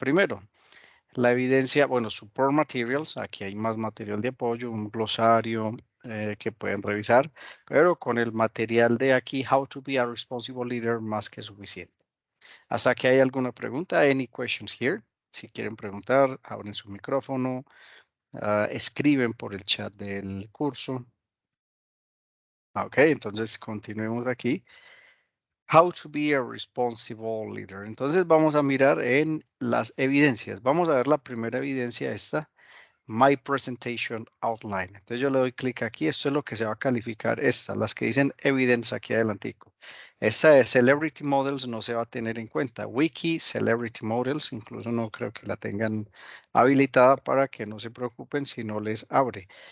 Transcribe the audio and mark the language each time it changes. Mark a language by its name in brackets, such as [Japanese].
[Spanish] Primero, la evidencia, bueno, [English] support materials, [Spanish] aquí hay más material de apoyo, un glosario que pueden revisar, pero con el material de aquí, How to be a Responsible Leader, más que suficiente. Hasta que hay alguna pregunta, [English] any questions here? [Spanish] Si quieren preguntar, abren su micrófono, escriben por el chat del curso. Ok, entonces continuemos aquí. [English] How to be a responsible leader. [Spanish] Entonces vamos a mirar en las evidencias. Vamos a ver la primera evidencia, esta. My Presentation Outline. Entonces yo le doy clic aquí. Esto es lo que se va a calificar. Estas, las que dicen Evidence aquí adelantico. Esta de Celebrity Models no se va a tener en cuenta. Wiki Celebrity Models, incluso no creo que la tengan habilitada para que no se preocupen si no les abre.